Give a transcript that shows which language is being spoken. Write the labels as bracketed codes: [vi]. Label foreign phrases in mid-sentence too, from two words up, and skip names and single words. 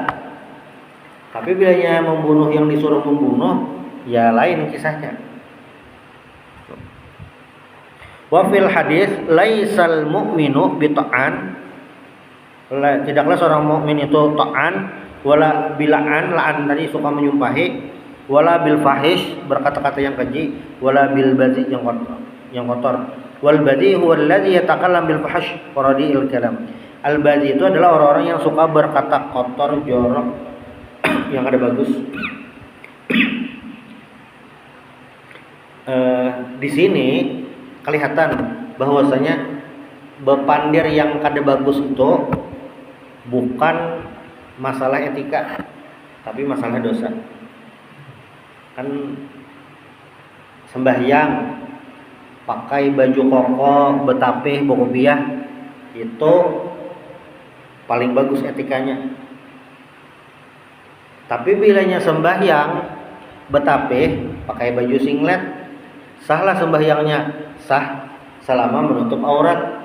[id] Tapi bilanya membunuh yang disuruh membunuh, ya lain kisahnya. [ar] وفي الحديث ليس المؤمن بطعان, [id] tidaklah seorang mukmin itu ta'an, [ar] ولا بلعان, [id] la'an tadi suka menyumpahi, [ar] ولا بالفاحش, [id] berkata-kata yang keji, [ar] ولا بالبذيء, [id] yang kotor. [ar] والبذيء هو الذي يتكلم بالفاحش ورديء الكلام. [id] Al badhi itu adalah orang-orang yang suka berkata kotor, jorok, yang ada bagus. di sini kelihatan bahwasanya bepandir yang kada bagus itu bukan masalah etika, tapi masalah dosa. Kan sembahyang pakai baju koko, betapih, bokopiah itu paling bagus etikanya. Tapi bilanya sembahyang betapih pakai baju singlet, sahlah sembahyangnya, sah selama menutup aurat.